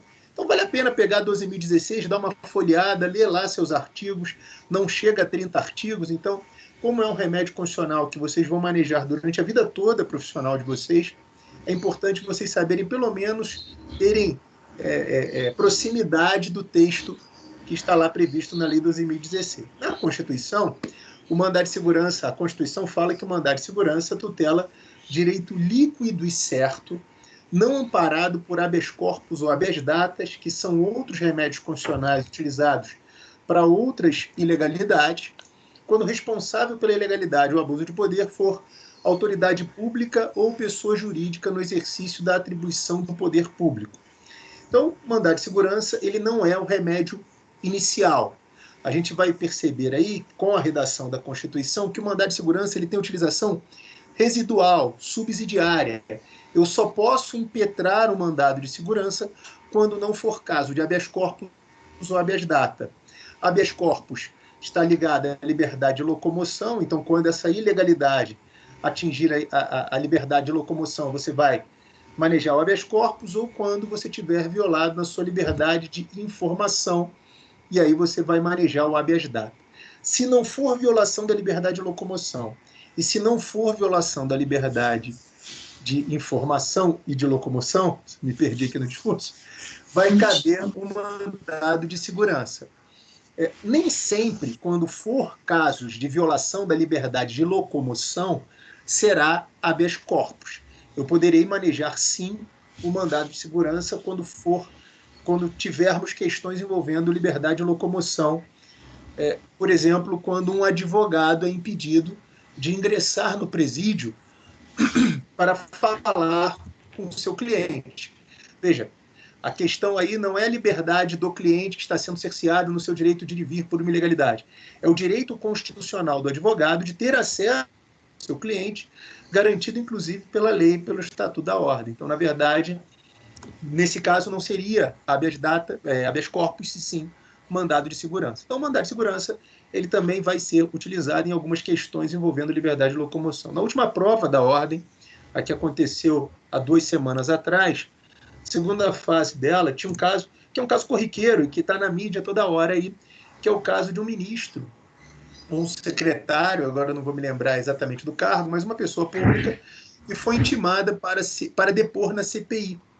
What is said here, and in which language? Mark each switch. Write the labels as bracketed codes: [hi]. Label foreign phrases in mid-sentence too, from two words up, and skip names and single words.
[pt] Então vale a pena pegar 12.016, dar uma folheada, ler lá seus artigos, não chega a 30 artigos, então, como é um remédio constitucional que vocês vão manejar durante a vida toda profissional de vocês, é importante vocês saberem, pelo menos, terem proximidade do texto que está lá previsto na Lei 12.016. Na Constituição, o mandado de segurança, a Constituição fala que o mandado de segurança tutela direito líquido e certo, não amparado por [la] habeas corpus [pt] ou [la] habeas datas, [pt] que são outros remédios constitucionais utilizados para outras ilegalidades, quando o responsável pela ilegalidade ou abuso de poder for autoridade pública ou pessoa jurídica no exercício da atribuição do poder público. Então, o mandado de segurança ele não é o remédio inicial. A gente vai perceber aí, com a redação da Constituição, que o mandado de segurança ele tem utilização residual, subsidiária. Eu só posso impetrar o mandado de segurança quando não for caso de [la] habeas corpus [pt] ou [la] habeas data. Habeas corpus [pt] está ligada à liberdade de locomoção, então quando essa ilegalidade atingir a liberdade de locomoção, você vai manejar o [la] habeas corpus, [pt] ou quando você tiver violado na sua liberdade de informação, e aí você vai manejar o [la] habeas data. [pt] Se não for violação da liberdade de locomoção, e se não for violação da liberdade de informação e de locomoção, me perdi aqui no discurso, vai caber um mandado de segurança. Nem sempre, quando for casos de violação da liberdade de locomoção, será [la] habeas corpus. [pt] Eu poderei manejar, sim, o mandado de segurança quando tivermos questões envolvendo liberdade de locomoção. Por exemplo, quando um advogado é impedido de ingressar no presídio para falar com o seu cliente. Veja, a questão aí não é a liberdade do cliente que está sendo cerceado no seu direito de ir e vir por uma ilegalidade. É o direito constitucional do advogado de ter acesso ao seu cliente, garantido, inclusive, pela lei e pelo Estatuto da Ordem. Então, na verdade, nesse caso, não seria [la] habeas corpus, [pt] e sim mandado de segurança. Então, o mandado de segurança ele também vai ser utilizado em algumas questões envolvendo liberdade de locomoção. Na última prova da Ordem, a que aconteceu há 2 semanas atrás, segunda fase dela, tinha um caso, que é um caso corriqueiro e que está na mídia toda hora aí, que é o caso de um ministro, um secretário, agora não vou me lembrar exatamente do cargo, mas uma pessoa pública, que foi intimada para depor na CPI.